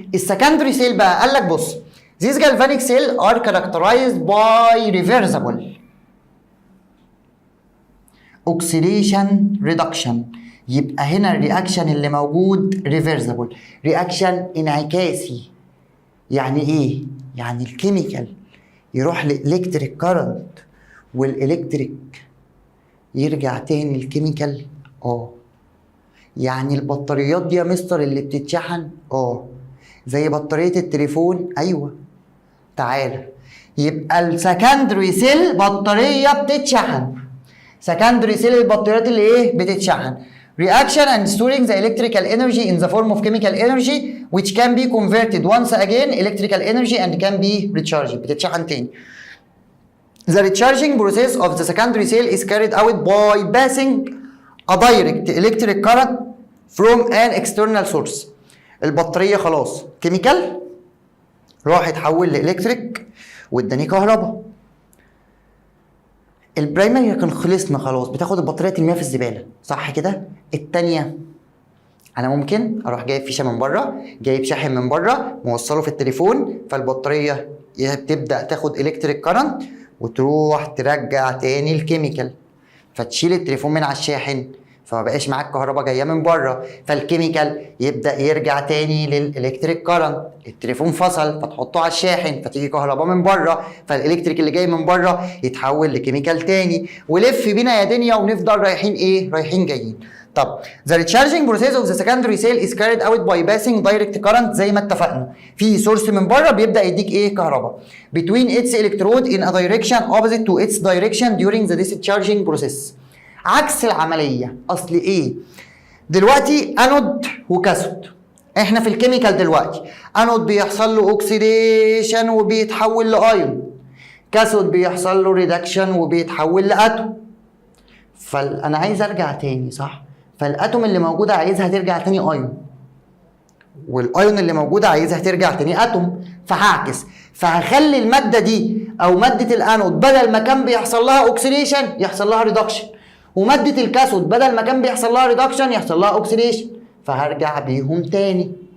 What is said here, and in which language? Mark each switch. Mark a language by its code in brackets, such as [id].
[ar] السكندري سيل بقى قال لك بص [en] these galvanic cells are characterized by reversible [ar] اوكسيديشن ريدكشن. يبقى هنا الرياكشن اللي موجود ريفرسبل، رياكشن انعكاسي. يعني ايه؟ يعني الكيميكال يروح لإلكتريك كارنت والإلكتريك يرجع تاني الكيميكال. يعني البطاريات دي يا مستر اللي بتتشحن زي بطارية التليفون. ايوه تعالى، يبقى السكندري سيل بطارية بتتشحن. سكندري سيل البطاريات اللي ايه؟ بتتشحن. [en] Reaction and storing the electrical energy in the form of chemical energy which can be converted once again electrical energy and can be recharged. [ar] بتتشحن تاني. [en] The recharging process of the secondary cell is carried out by passing a direct electric current from an external source. [ar] البطارية خلاص كيميكال راح يتحول لإلكتريك واداني كهرباء. البرايمري كان خلصنا خلاص، بتاخد البطاريه ترميها في الزباله، صح كده؟ الثانيه انا ممكن اروح جايب فيشه من بره، جايب شاحن من بره موصله في التليفون، فالبطاريه بتبدا تاخد الكتريك كارنت وتروح ترجع تاني الكيميكال، فتشيل التليفون من على الشاحن فما بقاش معاك كهرباء جايه من بره، فالكيميكال يبدا يرجع تاني للالكتريك كارنت، التليفون فصل فتحطه على الشاحن فتيجي كهرباء من بره، فالالكتريك اللي جاي من بره يتحول لكيميكال تاني، ولف بينا يا دنيا ونفضل رايحين ايه؟ رايحين جايين. [en] طب the recharging process of the secondary cell is carried out by passing direct current [ar] زي ما اتفقنا، في سورس من بره بيبدا يديك ايه؟ كهرباء [en] between its electrode in a direction opposite to its direction during the discharging process. [ar] عكس العمليه. اصل ايه؟ دلوقتي انود وكاثود، احنا في الكيميكال دلوقتي انود بيحصل له اوكسيديشن وبيتحول لايون، كاثود بيحصل له ريدكشن وبيتحول لاتوم. فانا عايز ارجع تاني، صح؟ فالاتوم اللي موجوده عايزها ترجع تاني ايون، والايون اللي موجوده عايزها ترجع تاني اتوم، فهعكس، فهخلي الماده دي او ماده الانود بدل ما كان بيحصل لها اوكسيديشن يحصل لها ريدكشن، وماده الكاثود بدل ما كان بيحصل لها ريدكشن يحصل لها اوكسيديشن، فهرجع بيهم تاني.